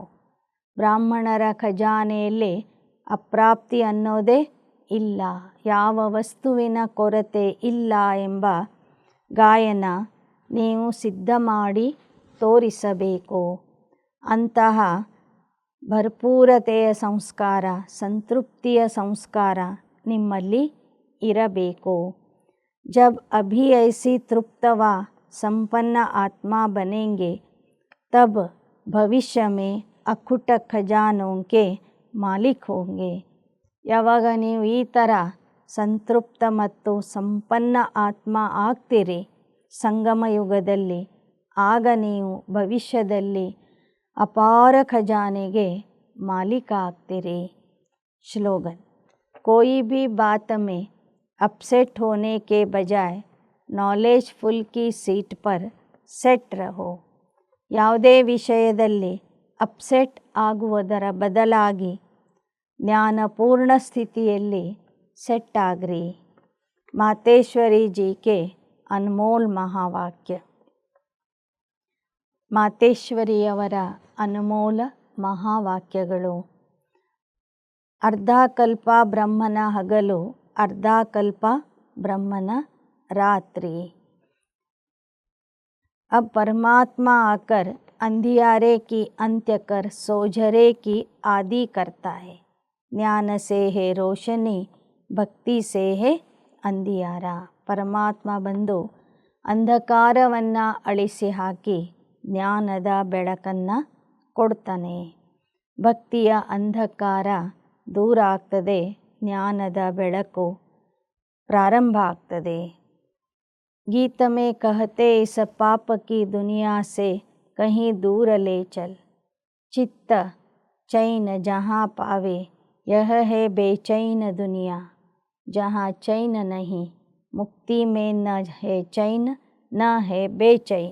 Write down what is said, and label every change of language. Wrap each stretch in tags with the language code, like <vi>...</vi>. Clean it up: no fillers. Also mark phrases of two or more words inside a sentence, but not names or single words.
<kn>ಬ್ರಾಹ್ಮಣರ ಖಜಾನೆಯಲ್ಲಿ ಅಪ್ರಾಪ್ತಿ ಅನ್ನೋದೇ ಇಲ್ಲ, ಯಾವ ವಸ್ತುವಿನ ಕೊರತೆ ಇಲ್ಲ ಎಂಬ ಗಾಯನ ನೀವು ಸಿದ್ಧ ಮಾಡಿ ತೋರಿಸಬೇಕು. ಅಂತಹ ಭರ್ಪೂರತೆಯ ಸಂಸ್ಕಾರ, ಸಂತೃಪ್ತಿಯ ಸಂಸ್ಕಾರ ನಿಮ್ಮಲ್ಲಿ ಇರಬೇಕು.</kn> <hi>जब अभी ऐसी तृप्त व संपन्न आत्मा बनेंगे तब भविष्य में अखुट खजानों के मालिक होंगे.</hi> <kn>ಯಾವಾಗ ನೀವು ಈ ಥರ ಸಂತೃಪ್ತ ಮತ್ತು ಸಂಪನ್ನ ಆತ್ಮ ಆಗ್ತೀರಿ ಸಂಗಮ ಯುಗದಲ್ಲಿ, ಆಗ ನೀವು ಭವಿಷ್ಯದಲ್ಲಿ ಅಪಾರ ಖಜಾನೆಗೆ ಮಾಲೀಕ ಆಗ್ತೀರಿ. ಶ್ಲೋಗನ್.</kn> <hi>कोई भी बात में अपसेट होने के बजाय नॉलेजफुल की सीट पर सेट रहो.</hi> <kn>ಯಾವುದೇ ವಿಷಯದಲ್ಲಿ ಅಪ್ಸೆಟ್ ಆಗುವುದರ ಬದಲಾಗಿ ಜ್ಞಾನಪೂರ್ಣ ಸ್ಥಿತಿಯಲ್ಲಿ ಸೆಟ್ ಆಗ್ರಿ.</kn> <hi>मातेश्वरी जी के अनमोल महावाक्य.</hi> <kn>ಮಾತೇಶ್ವರಿಯವರ ಅನ್ಮೋಲ ಮಹಾವಾಕ್ಯಗಳು. ಅರ್ಧಕಲ್ಪ ಬ್ರಹ್ಮನ ಹಗಲು, ಅರ್ಧಕಲ್ಪ ಬ್ರಹ್ಮನ ರಾತ್ರಿ.</kn> <hi>अब परमात्मा आकर अंधियारे की अंत्य कर सोझरे की आदि करता है. ज्ञान से है रोशनी, भक्ति से है अंधियारा.</hi> <kn>ಪರಮಾತ್ಮ ಬಂದು ಅಂಧಕಾರವನ್ನು ಅಳಿಸಿ ಹಾಕಿ ಜ್ಞಾನದ ಬೆಳಕನ್ನು ಕೊಡ್ತಾನೆ. ಭಕ್ತಿಯ ಅಂಧಕಾರ ದೂರ ಆಗ್ತದೆ, ಜ್ಞಾನದ ಬೆಳಕು ಪ್ರಾರಂಭ ಆಗ್ತದೆ.</kn> <hi>गीत में कहते इस पाप की दुनिया से कहीं दूर ले चल. चित्त चैन जहाँ पावे यह है बेचैन दुनिया. जहाँ चैन नहीं मुक्ति में न है चैन न है बेचैन.</hi>